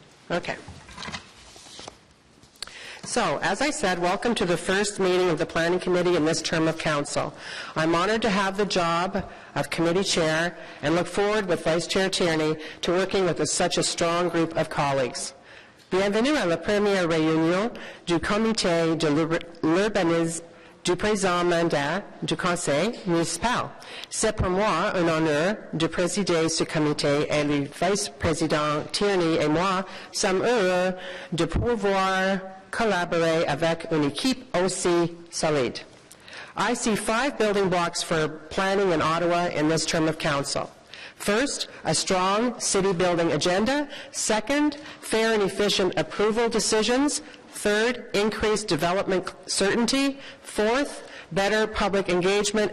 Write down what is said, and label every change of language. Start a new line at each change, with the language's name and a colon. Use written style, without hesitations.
English: Okay. So, as I said, welcome to the first meeting of the Planning Committee in this term of council. I'm honored to have the job of committee chair and look forward with Vice Chair Tierney to working with such a strong group of colleagues.
French: Bienvenue à la première réunion du comité de l'urbanisme du présent mandat du Conseil municipal. C'est pour moi un honneur de présider ce comité et le vice-président Tierney et moi sommes heureux de pouvoir collaborer avec une équipe aussi solide.
English: I see 5 building blocks for planning in Ottawa in this term of council. First, a strong city building agenda. Second, fair and efficient approval decisions. Third, increased development certainty. Fourth, better public engagement.